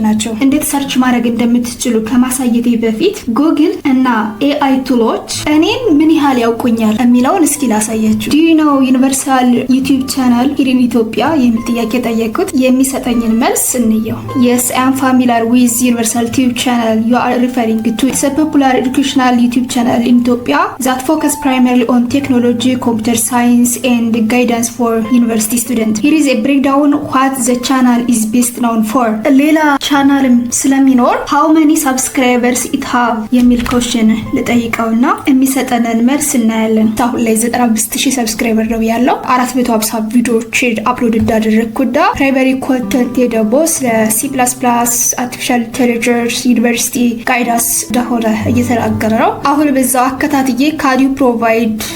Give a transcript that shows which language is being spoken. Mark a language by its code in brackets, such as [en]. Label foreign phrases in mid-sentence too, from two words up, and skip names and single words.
[am] ናቸው። እንዴት ሰርች ማድረግ እንደምትችሉ ከማሳየቴ በፊት ጉግል እና ኤአይ ቱሎች እኔን ምን ያህል ያውቁኛል የሚለውን እስኪ ላሳያችሁ። [en] do you know Universal YouTube channel here in Ethiopia [am] የሚል ጥያቄ ጠየቁት። የሚሰጠኝን መልስ እንየው። [en] yes I am familiar with Universal YouTube channel you are referring to it's a popular educational YouTube channel in Ethiopia that focus primarily on technology, computer science, and guidance for university students. Here is a breakdown what the channel is best known for. [am] ሌላ ቻናልም ስለሚኖር [en] how many subscribers it have [am] የሚል question ልጠይቀውና የሚሰጠንን መልስ እናያለን። አሁን ላይ 95000 ሰብስክራይበር ነው ያለው። 450 ቪዲዮዎች አፕሎድ እንዳደረግኩዳ [en] primary content [am] ደግሞ ስለ C++፣ [en] artificial intelligence፣ university guidance [am] እንደሆነ እየተናገረ ነው። አሁን በዛው አከታትዬ [en] can you provide